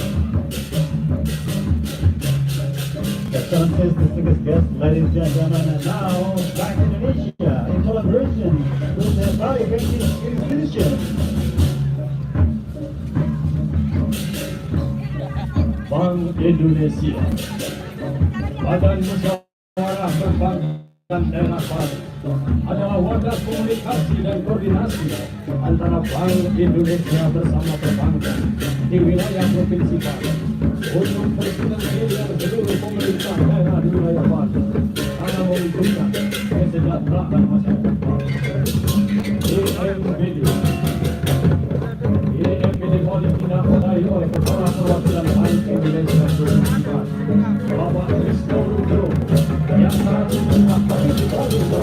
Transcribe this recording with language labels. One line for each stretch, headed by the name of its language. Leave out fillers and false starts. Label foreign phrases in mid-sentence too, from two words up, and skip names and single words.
English: Excellencies, distinguished guests, ladies and gentlemen, and now back to Indonesia in collaboration with the Bali Banking Institution.
Indonesian: Bank Indonesia, Badan Musyawarah Perbankan Daerah Bali, adalah wadah komunikasi dan koordinasi antara Bank Indonesia bersama perbankan di wilayah Provinsi Bali untuk bersinergi seluruh pemerintah daerah di wilayah Bali karena mewujudkan kesejahteraan masyarakat Bali. IMBD Bali dinamai oleh Kepala Perwakilan Bank Indonesia Provinsi Bali, Bapak Kristo Rudro, yang saat ini akan dibagi